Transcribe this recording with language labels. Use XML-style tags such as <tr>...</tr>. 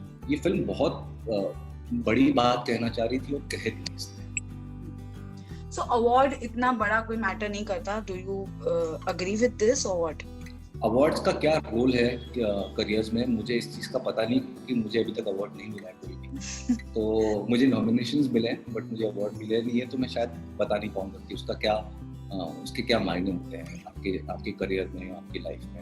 <hi>ये फिल्म बहुत बड़ी बात कहना चाह रही थी और कह दी इसने। So अवार्ड इतना बड़ा कोई मैटर नहीं करता।</hi> <en>Do you agree with this or what?</en> <hi>Awards का क्या रोल है करियर्स में, मुझे इस चीज़ का पता नहीं, क्योंकि मुझे अभी तक अवार्ड नहीं मिला है कोई भी। तो मुझे नॉमिनेशंस मिले हैं बट मुझे अवार्ड मिले नहीं है, तो मैं शायद बता नहीं पाऊंगा कि उसके क्या मायने होते हैं आपके करियर में, आपकी लाइफ में।</hi>